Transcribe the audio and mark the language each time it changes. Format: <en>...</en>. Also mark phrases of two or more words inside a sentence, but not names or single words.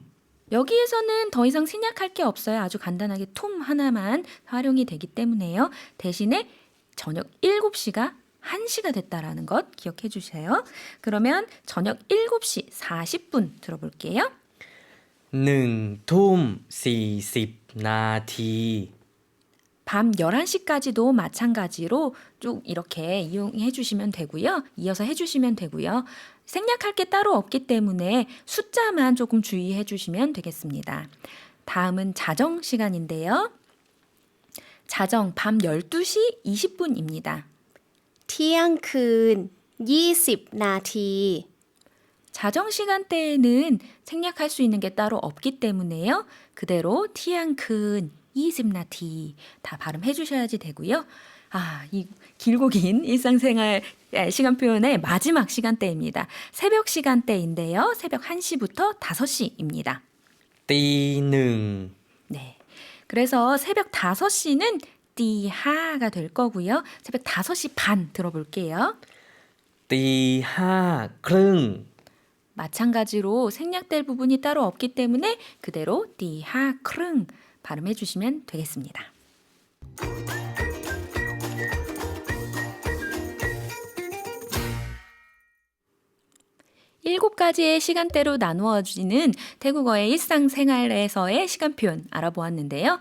<ko>여기에서는 더 이상 생략할 게 없어요. 아주 간단하게 톰 하나만 활용이 되기 때문에요. 대신에 저녁 7시가 1시가 됐다라는 것 기억해 주세요. 그러면 저녁 7시 40분 들어볼게요.</ko> <th>1 ทุ่ม 40 นาที</th> <ko>밤 11시까지도 마찬가지로 쭉 이렇게 이용해 주시면 되고요. 이어서 해 주시면 되고요. 생략할 게 따로 없기 때문에 숫자만 조금 주의해 주시면 되겠습니다. 다음은 자정 시간인데요. 자정 밤 12시 20분입니다.</ko> <th>เที่ยงคืน20 นาที</th> <ko>자정 시간대에는 생략할 수 있는 게 따로 없기 때문에요. 그대로</ko> <th>เที่ยงคืน 20 นาที</th> <ko>다 발음해 주셔야지 되고요. 이 길고 긴 일상생활 시간 표현의 마지막 시간대입니다. 새벽 시간대인데요. 새벽 1시부터 5시입니다.</ko> <th>ตีหนึ่ง</th> <ko>네. 그래서 새벽 5시는 띠하가 될 거고요. 새벽 5시 반 들어볼게요.</ko> <th>ตีห้าครึ่ง</th> <ko>마찬가지로 생략될 부분이 따로 없기 때문에 그대로</ko> <th>ตีห้า ครึ่ง</th> <ko>발음해 주시면 되겠습니다. 7가지의 시간대로 나누어지는 태국어의 일상생활에서의 시간 표현 알아보았는데요.</ko>